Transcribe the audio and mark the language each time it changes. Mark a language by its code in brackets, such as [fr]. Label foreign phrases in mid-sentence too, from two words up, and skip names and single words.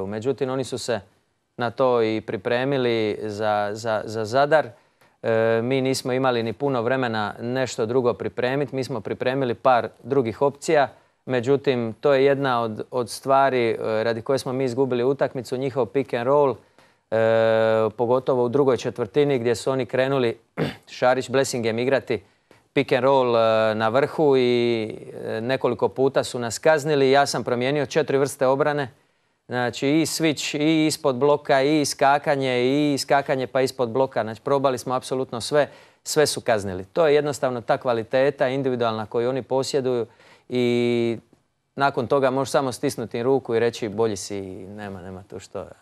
[hr] Međutim, oni su se na to i pripremili za Zadar. Mi nismo imali ni puno vremena nešto drugo pripremiti. Mi smo pripremili par drugih opcija. Međutim, to je jedna od stvari radi koje smo mi izgubili utakmicu, njihov [en] pick and roll, [hr] pogotovo u drugoj četvrtini gdje su oni krenuli Šarić-Blessingem igrati [en] pick and roll [hr] na vrhu i nekoliko puta su nas kaznili. Ja sam promijenio 4 vrste obrane, znači i switch, i ispod bloka, i skakanje pa ispod bloka. Znači, probali smo apsolutno sve su kaznili. To je jednostavno ta kvaliteta individualna koju oni posjeduju i nakon toga možeš samo stisnuti ruku i reći bolji si i nema tu što.